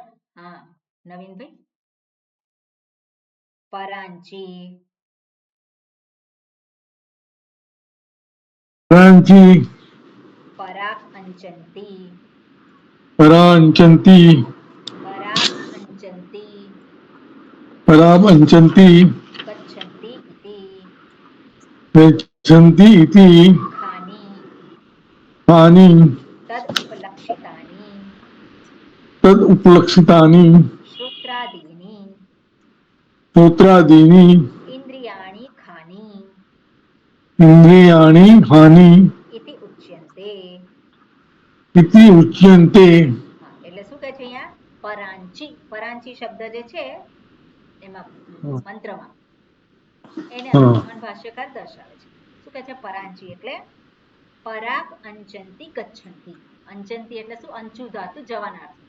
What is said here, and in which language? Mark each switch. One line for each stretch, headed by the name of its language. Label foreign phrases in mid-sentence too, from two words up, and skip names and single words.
Sanskrit: હા નવીનભાઈ. પરાંચી પરાક અંચંતી પરાંચંતી પરાક અંચંતી પરાંચંતી ગચ્છन्ति इति गच्छन्ति इति खानि हानि तद उपलक्षितानि तद उपलक्षितानि श्रोत्रादीनि श्रोत्रादीनि इन्द्रियाणि खानि इंद्रियाणि हानि इति उच्यन्ते. इति उच्यन्ते.
Gujarati: એટલે શું કહે છે અહીંયા? પરાંચી, પરાંચી શબ્દ જે છે એમાં મંત્રમાં એને ભગવાન ભાષ્યકાર દર્શાવે છે. શું કહે છે? પરાંચી એટલે
Sanskrit: પરાક અંચંતી ગચ્છન્તિ.
Gujarati: અંચંતી એટલે શું? અંચુ ધાતુ જવાનાર્થી.